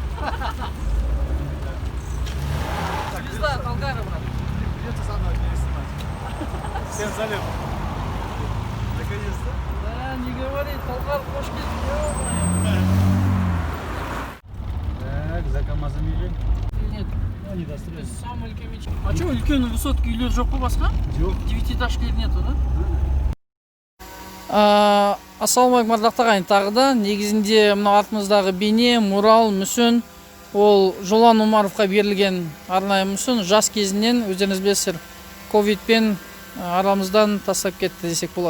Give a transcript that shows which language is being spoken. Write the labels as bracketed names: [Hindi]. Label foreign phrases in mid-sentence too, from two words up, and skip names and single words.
[Russian] Звезда Талгара, брат. Придется заново переснимать. Всем залет. Наконец-то. Да, не говори, [Kazakh] Талгар, хош келдің. [Russian] Так, за КамАЗом едем. Нет, Они достроят. Самый үлкен мечеть. А что, [Kazakh] үлкен высотка үйлер жоқ па басқа? Жоқ. [Russian] Девятиэтажкалар нету, да? [Kazakh] Ассалаумағалейкум ардақты ағайын, тағы да негізінде мына артымыздағы бейне, мурал, мүсін ол Жолан Омаровқа берілген арнайы мүсін. Жас кезінен өздеріңіз білесіздер ковидпен арамыздан тастап кетті десек болады.